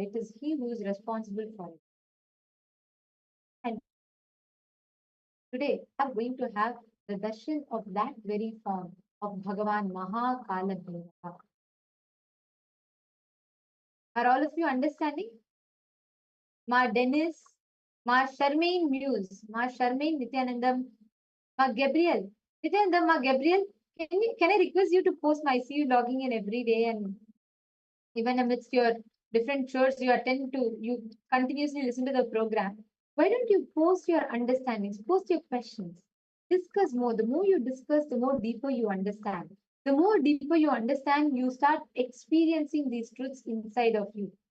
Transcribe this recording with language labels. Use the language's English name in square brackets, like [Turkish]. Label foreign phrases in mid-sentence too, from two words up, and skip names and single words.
[English] It is he who is responsible for it. And today, we are going to have the darshan of that very form of Bhagavan Mahakala Bhairava. Are all of you understanding? Ma Dennis, Ma Charmaine Muse, Ma Charmaine Nithyanandam, Ma Gabriel. Nithyanandam, Ma Gabriel, can I request you to post my see you logging in every day, and even amidst your different chores you attend to, you continuously listen to the program. Why don't you post your understandings, post your questions, discuss more. The more you discuss, the more deeper you understand. The more deeper you understand, you start experiencing these truths inside of you.